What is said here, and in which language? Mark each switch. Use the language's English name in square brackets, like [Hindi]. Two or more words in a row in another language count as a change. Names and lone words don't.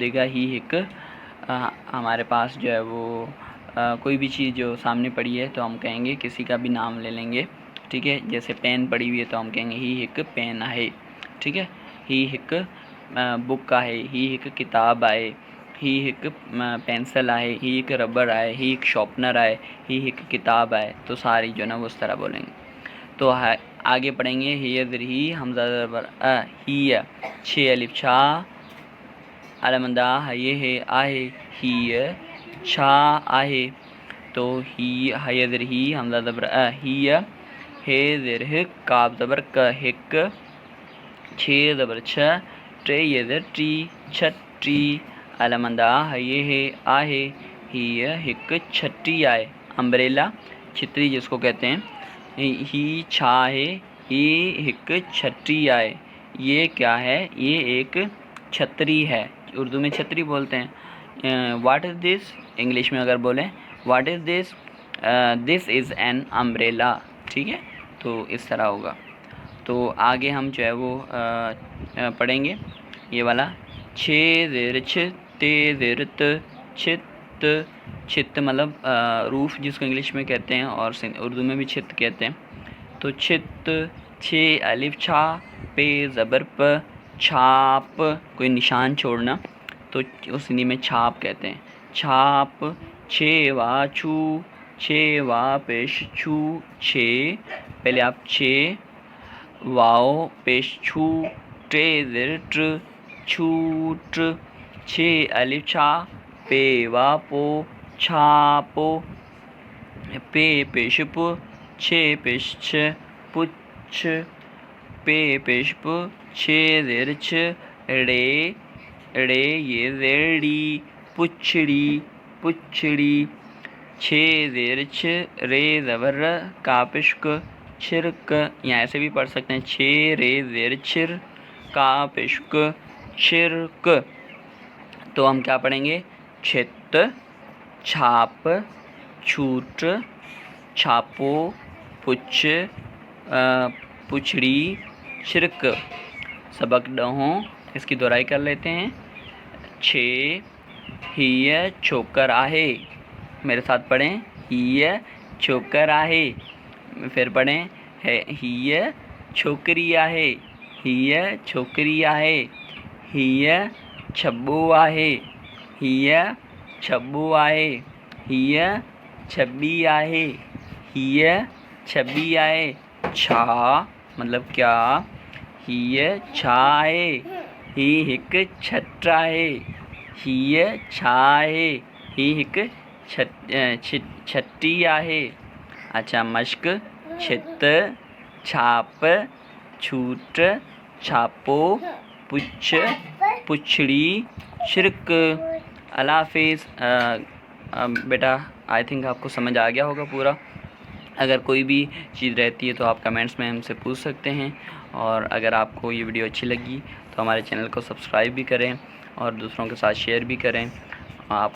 [Urdu] دے گا ہی ایک، ہمارے پاس جو ہے وہ کوئی بھی چیز جو سامنے پڑی ہے تو ہم کہیں گے، کسی کا بھی نام لے لیں گے، ٹھیک ہے، جیسے پین پڑی ہوئی ہے تو ہم کہیں گے ہی ایک پین ہے، ٹھیک ہے، ہی ایک بک ہے، ہی ایک کتاب ہے، ہی ایک پینسل ہے، ہی ایک ربڑ ہے، ہی ایک شارپنر ہے، ہی ایک کتاب ہے، تو ساری جو ہے نا وہ اس طرح بولیں گے۔ تو آگے پڑھیں گے ہی زر ہی حمزہ زبر ہی، چھ الف چھا علمندہ ہے ہے آہے، [Sindhi] ہی چھا آہے، [Urdu] تو ہی زر ہی حمزہ زبر ہی، ہے زر کاف زبر ک ہک، چھ زبر چھ، ٹے زر ٹی چھٹی، علمندہ ہے آہے، [Sindhi] ہی ہک چھٹی آئے، [Urdu] امبریلا چھتری جس کو کہتے ہیں، ہی چھا ہے، [Sindhi] ہی ہک چھٹی آئے، [Urdu] یہ کیا ہے، یہ ایک چھتری ہے، اردو میں چھتری بولتے ہیں۔ [English] what is this, [Urdu] انگلش میں اگر بولیں [English] what is this, this is an umbrella, [Urdu] ٹھیک ہے، تو اس طرح ہوگا۔ تو آگے ہم جو ہے وہ پڑھیں گے یہ والا، چھ زیر چھ، تے زیر ت، چھت، چھت مطلب روف جس کو انگلش میں کہتے ہیں اور اردو میں بھی چھت کہتے ہیں، تو چھت، چھ الف چھا، پے زبر پ، چھاپ، کوئی نشان چھوڑنا تو اس ہندی میں چھاپ کہتے ہیں، چھاپ، چھ وا چھو، چھ وا پیش چھو، چھ، پہلے آپ چھ واؤ پیش چھو، ٹے زر ٹر، چھوٹ، چھ الف چھا، پے وا پو، چھاپو، پے پیش پ، چھ پیش چھ، پچھ، پے پیش پ، چھ زیر چھ، ڑے، ڑے یہ ریڑی، پچھڑی، پچھڑی، چھ زیر چھ، رے زبر ر، کاپش ک، چھرک، یا ایسے بھی پڑھ سکتے ہیں، چھ رے زیر چھر، کاپش ک، چھرک۔ تو ہم کیا پڑھیں گے، چھت، چھاپ، چھوٹ، چھاپو، پچھ، پچھڑی، چھرک۔ سبق ڈھوں اس کی دہرائی کر لیتے ہیں۔ چھ، [Sindhi] ہی چھوکر آہے، [Urdu] میرے ساتھ پڑھیں، [Sindhi] ہی چھوکر آہے، [Urdu] پھر [Sindhi] پڑھیں، ہی چھوکری آہے، ہی چھوکری آہے، ہی چھبو آہے، ہی چھبو آہے، ہی چھبی آہے، ہی چھبی آہے، چھا [Urdu] مطلب کیا، [Sindhi] ہی چھا آہے، ہی ہک چھٹ آہے، ہی چھا آہے، ہی ہک چھٹی آہے۔ [Urdu] اچھا مشق، چھت، چھاپ، چھوٹ، چھاپو، پچھ، پچھڑی، چھرک۔ اللہ حافظ۔ بیٹا [English] I think [Urdu] آپ کو سمجھ آ گیا ہوگا پورا۔ اگر کوئی بھی چیز رہتی ہے تو آپ کمنٹس میں ہم سے پوچھ سکتے ہیں، اور اگر آپ کو یہ ویڈیو اچھی لگی تو ہمارے چینل کو سبسکرائب بھی کریں اور دوسروں کے ساتھ شیئر بھی کریں۔